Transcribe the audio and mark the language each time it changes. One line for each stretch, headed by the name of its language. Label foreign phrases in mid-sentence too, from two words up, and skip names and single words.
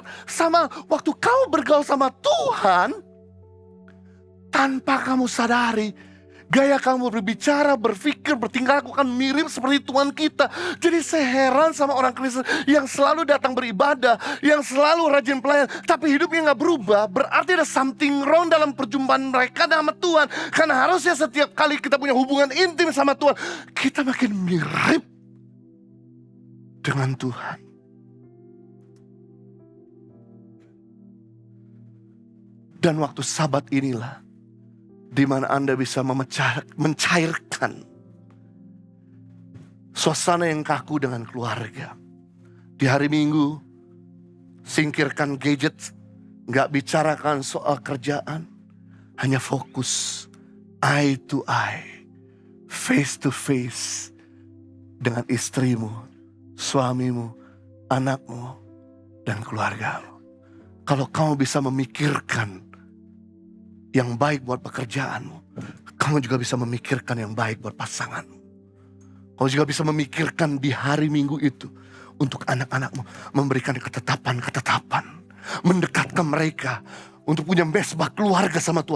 Indonesian: Sama waktu kau bergaul sama Tuhan, tanpa kamu sadari, gaya kamu berbicara, berpikir, bertingkah laku akan mirip seperti Tuhan kita. Jadi saya heran sama orang Kristen yang selalu datang beribadah, yang selalu rajin pelayan, tapi hidupnya gak berubah. Berarti ada
English: something wrong
Indonesian: dalam perjumpaan mereka sama Tuhan. Karena harusnya setiap kali kita punya hubungan intim sama Tuhan, kita makin mirip dengan Tuhan. Dan waktu Sabat inilah di mana Anda bisa mencairkan suasana yang kaku dengan keluarga. Di hari Minggu, singkirkan gadget, gak bicarakan soal kerjaan, hanya fokus
English: eye to eye, face to face
Indonesian: dengan istrimu, suamimu, anakmu, dan keluargamu. Kalau kamu bisa memikirkan yang baik buat pekerjaanmu, kamu juga bisa memikirkan yang baik buat pasanganmu. Kamu juga bisa memikirkan di hari Minggu itu untuk anak-anakmu, memberikan ketetapan-ketetapan, mendekatkan mereka untuk punya mesbah keluarga sama Tuhan.